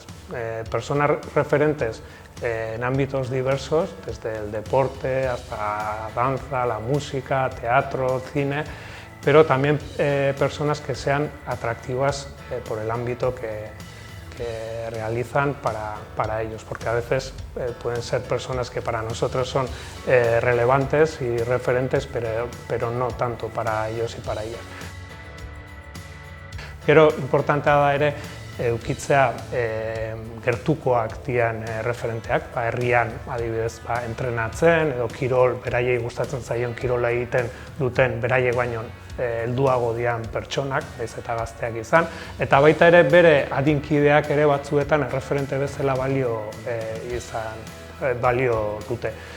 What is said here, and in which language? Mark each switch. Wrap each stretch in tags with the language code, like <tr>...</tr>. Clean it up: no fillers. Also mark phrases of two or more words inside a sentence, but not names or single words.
<es>Personas referentes en ámbitos diversos, desde el deporte hasta danza, la música, teatro, cine, pero también personas que sean atractivas por el ámbito que realizan para ellos, porque a veces pueden ser personas que para nosotros son relevantes y referentes, pero no tanto para ellos y para ellas.</es> <eu>Gero, importantea da ere, edukitzea gertukoak dian referenteak, herrian adibidez entrenatzen edo kirol, beraiei gustatzen zaion kirola egiten duten beraiek baino helduago dian pertsonak, nahiz eta gazteak izan, eta baita ere bere adinkideak ere batzuetan erreferente bezala balio dute.</eu>